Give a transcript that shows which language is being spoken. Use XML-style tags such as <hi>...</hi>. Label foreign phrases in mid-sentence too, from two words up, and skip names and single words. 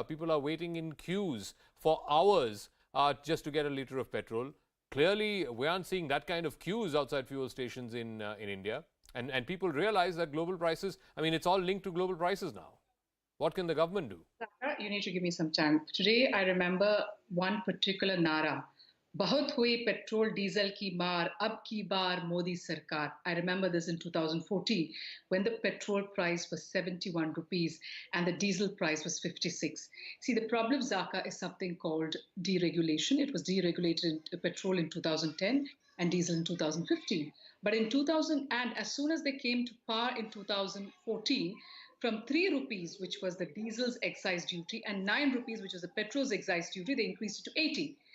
<en>People are waiting in queues for hours just to get a litre of petrol. Clearly, we aren't seeing that kind of queues outside fuel stations in India. And people realize that global prices, I mean, it's all linked to global prices now. What can the government do? You need to give me some time. Today, I remember one particular nara.</en> <hi>बहुत हुई पेट्रोल डीज़ल की मार, अब की बार मोदी सरकार.</hi> <en>I remember this in 2014 when the petrol price was 71 rupees and the diesel price was 56. See, the problem, Zaka, is something called deregulation. It was deregulated in petrol in 2010 and diesel in 2015. But in 2000, and as soon as they came to power in 2014, from 3 rupees, which was the diesel's excise duty, and 9 rupees, which was the petrol's excise duty, they increased it to 80.</en>